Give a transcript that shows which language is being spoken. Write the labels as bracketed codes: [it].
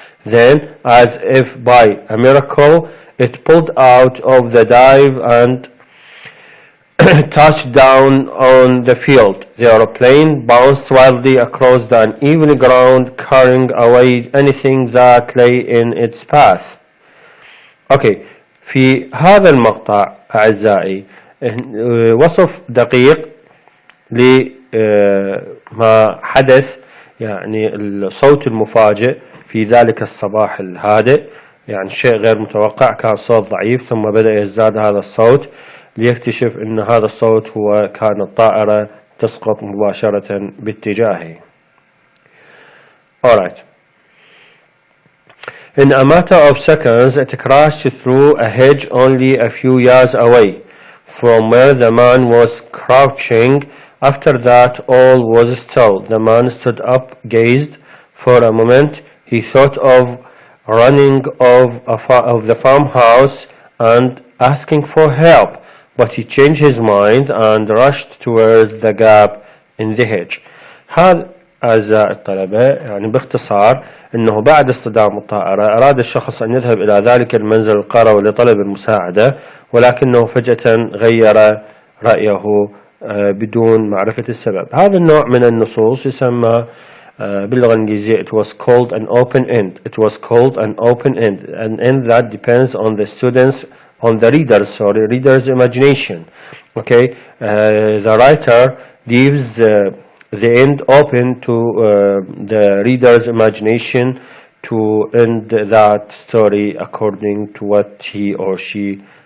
[en] Then, as if by a miracle, it pulled out of the dive and touched down on the field. The aeroplane bounced wildly across the uneven ground, carrying away anything that lay in its path. [ar] Okay, في هذا المقطع أعزائي وصف دقيق لما حدث، يعني الصوت المفاجئ في ذلك الصباح الهادئ، يعني شيء غير متوقع. كان صوت ضعيف ثم بدأ يزداد هذا الصوت ليكتشف أن هذا الصوت هو كان الطائرة تسقط مباشرة باتجاهه. [en] Alright. In a matter of seconds, it crashed through a hedge only a few yards away from where the man was crouching. After that, all was still. The man stood up, gazed for a moment. He thought of running of the farmhouse and asking for help, but he changed his mind and rushed towards the gap in the hedge. [ar] هذا أعزائي الطلبة يعني باختصار أنه بعد اصطدام الطائرة أراد الشخص أن يذهب إلى ذلك المنزل القروي لطلب المساعدة، ولكنه فجأة غير رأيه بدون معرفة السبب. هذا النوع من النصوص يسمى باللغة الإنجليزية [en] it was called an open end. It was called an open end. An end that depends on the students, on the reader's imagination. Okay, the writer leaves the end open to the reader's imagination to end that story according to what he or she